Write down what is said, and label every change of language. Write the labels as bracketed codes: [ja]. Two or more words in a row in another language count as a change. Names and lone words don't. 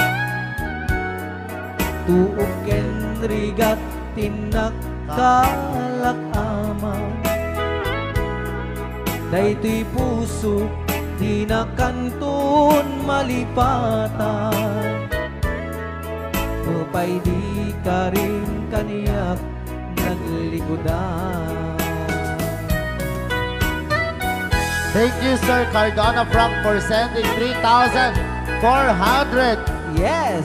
[ilo] Tuok ken rigat tinak kalakaman. Daytoy puso di na kanton malipatan. Upay di ka rin kaniyak naglikodan. [en] Thank you, Sir Cardona Frank, for sending 3,400 Yes!